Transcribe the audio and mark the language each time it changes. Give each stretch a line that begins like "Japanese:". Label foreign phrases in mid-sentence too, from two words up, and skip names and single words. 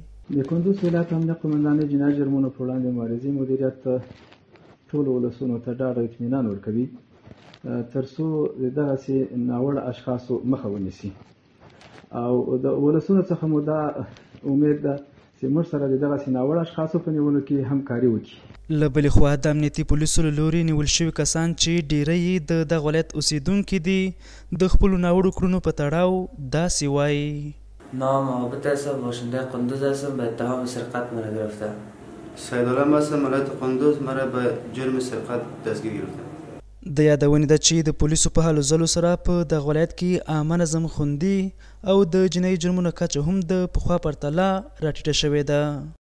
Pashto: د کندوز ولایت امنیه قومندانۍ جنایي جرمونو پر وړاندې مبارزې مدیریت ټولو ولسونو ته ډاډ او اطمینان ورکوي تر څو دغسې ناوړه اشخاصو مخه ونیسي او د ولسونو څخه مو دا امید ده چې موږ سره د دغسې ناوړه اشخاصو په نیولو کې همکاري وکړي. له بلې خوا د امنیتي پولیسو له لوري نیول شوي کسان چې ډیری یې د دغه ولایت اوسیدونکي دي د خپلو ناوړو کړنو په تړاو داسې وایي:
Persian: نام عابد هستم، باشنده قندوز هستم، به اتهام سرقت مرا گرفته. سیدالله هستم، ولایت قندوز، مرا به جرم سرقت دستگیر گرفته.
Pashto: د یادونې ده چې د پولیسو په هلو ځلو سره په دغه ولایت کې عامه نظم خوندي او د جنایي جرمونو کچه هم د پخوا پرتله راټیټه شوې ده.